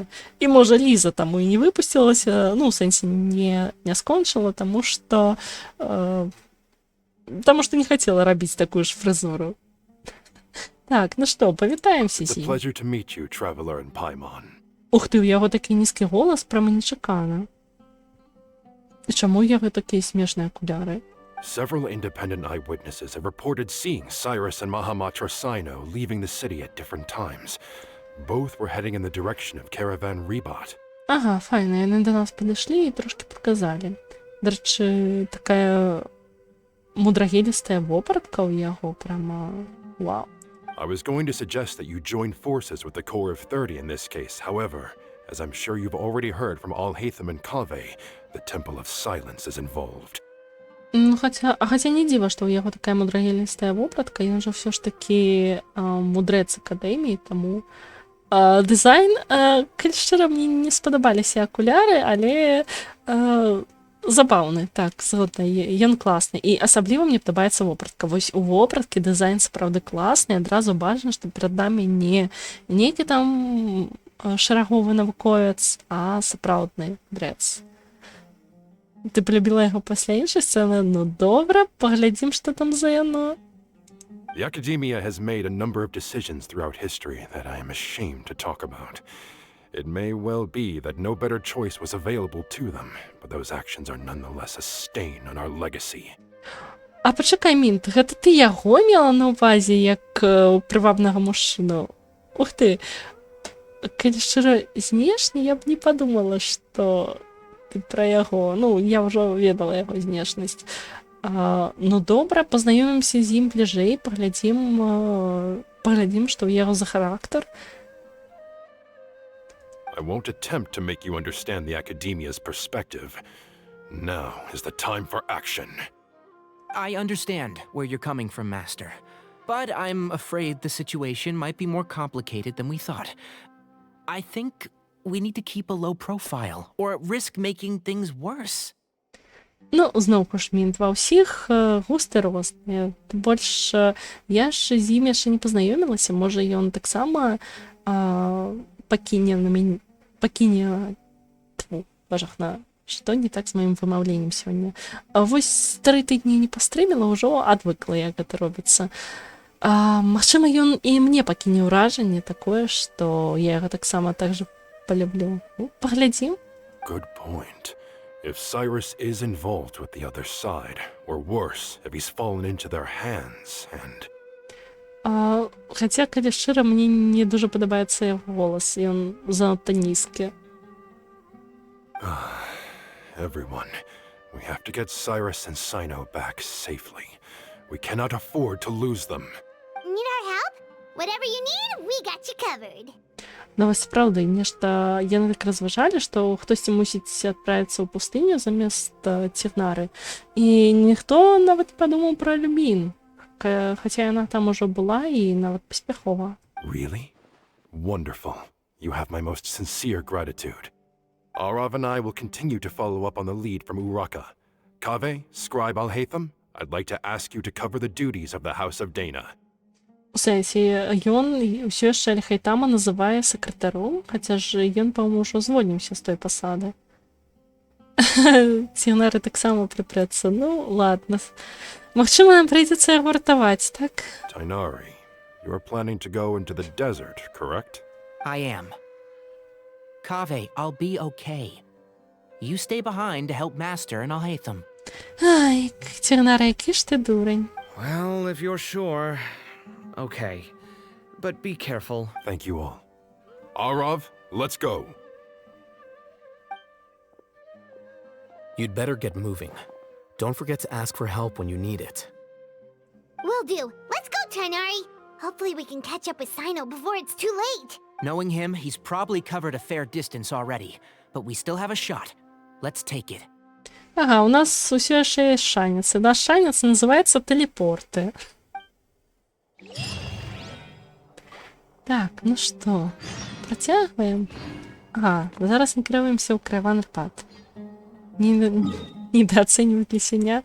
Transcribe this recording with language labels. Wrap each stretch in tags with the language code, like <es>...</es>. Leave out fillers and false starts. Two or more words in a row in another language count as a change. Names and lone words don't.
<be>І, можа, Ліза таму і не выпусцілася, ну, у сэнсе не скончыла, таму што не хацела рабіць такую ж фрызуру. Так, ну што, павітаемся з ім. Ух ты, у яго такі нізкі голас, прямо нечакана. І чаму у яго такія смешныя акуляры?</be> <en>Several independent eyewitnesses have reported seeing Cyrus and Mahamatra Sino leaving the city at different times. Both were heading in the direction of Caravan Ribat.</en> <be>Ага, файна, яны да нас падышлі і трошки паказалі. Дарэчы, такая мудрагелістая вопратка ў яго, прямо вау.</be> <en>I was going to suggest that you join forces with the Corps of 30 in this case. However, as I'm sure you've already heard from Al-Haytham and Kaveh, the Temple of Silence is involved.</en> <be>Ну, хаця не дзіва, што ў яго такая мудрагелістая вопратка, ён жа ўсё ж такі мудрэц акадэміі, таму дызайн, калі шчыра, мне не спадабаліся акуляры, але забаўны, так, згодна, ён класны. І асабліва мне падабаецца вопратка. Вось у вопраткі дызайн сапраўды класны, адразу бачна, што перад намі не нейкі там шараговы навуковец, а сапраўдны мудрэц. Ты полюбила яго пасля іншай сцэны? Ну, добра, паглядзім, што там за яно.</be> <en>The Academia has made a number of decisions throughout history that I am ashamed to talk about. It may well be that no better choice was available to them, but those actions are nonetheless a stain on our legacy.</en> <be>А пачакай, Мінт, гэта ты яго мела на ўвазе як прывабнага мужчыну? Ух ты, калі шчыра, знешне я б не падумала, што ты пра яго, ну, я ўжо ведала яго знешнасць. Ну, добра, пазнаёмімся з ім бліжэй, паглядзім, што ў яго за характар.</be> <en>I won't attempt to make you understand the Academia's perspective. Now is the time for action. I understand where you're coming from, Master. But I'm afraid the situation might be more complicated than we thought. I think we need to keep a low profile, or risk making things worse.</en> <be>Ну, зноў ж мінт ва ўсіх густы розныя. Больш я ж з ім яшчэ не пазнаёмілася, можа ён таксама пакіне бажахна, што не так з маім вымаўленнем сёння. Вось 3 тыдні не пастрыміла, ўжо адвыкла, як гэта робіцца. Магчыма, ён і мне пакіне ўражанне такое, што я яго таксама так жа палюблю. Паглядзім.</be> <en>Good point. If Cyrus is involved with the other side, or worse, if he's fallen into their hands, and...</en> <be>Хаця, калі шчыра, мне не дуже падабаецца яго голас, ён занадта нізкі.</be> <en>Everyone, we have to get Cyrus and Sino back safely. We cannot afford to lose them. Need our help? Whatever you need, we got you covered.</en> <be>Ну, вось праўда, нешта яны так разважалі, што хтосьці мусіць адправіцца ў пустыню замест Цігнары. І ніхто нават падумаў пра Любін, хаця яна там ужо была і нават паспяхова.</be> <en>Really? Wonderful. You have my most sincere gratitude. Arav and I will continue to follow up on the lead from Uraka. Kaveh, Scribe Alhaitham, I'd like to ask you to cover the duties of the House of Dana.</en> <be>У сэнсе, ён ўсё яшчэ Аль-Хайтама называе сакратаром, хаця ж ён, па-моему, ўжо звольніўся з той пасады. Цігнары таксама прыпрэцца. Ну, ладно. Магчыма, нам прыйдзецца яго ратаваць, так?</be> <en>Tainari, you are planning to go into the desert, correct? I am. Kaveh, I'll be okay. You stay behind to help Master and Alhaitham.</en> <be>Ай, Цігнара, які ж ти дурень.</be> <en>Well, if you're sure... Okay. But be careful. Thank you all. Arav, let's go. You'd better get moving. Don't forget to ask for help when you need it. Will do. Let's go, Tainari. Hopefully we can catch up with Sino before it's too late. Knowing him, he's probably covered a fair distance already. But we still have a shot. Let's take it.</en> <be>Ага, у нас усё яшчэ ёсць шанец. І наш шанец называецца тэлепорты. Так, ну што, працягваем? Ага, зараз накіруемся ў Караван-Арпад. Недооцэньваць лісеня?</be>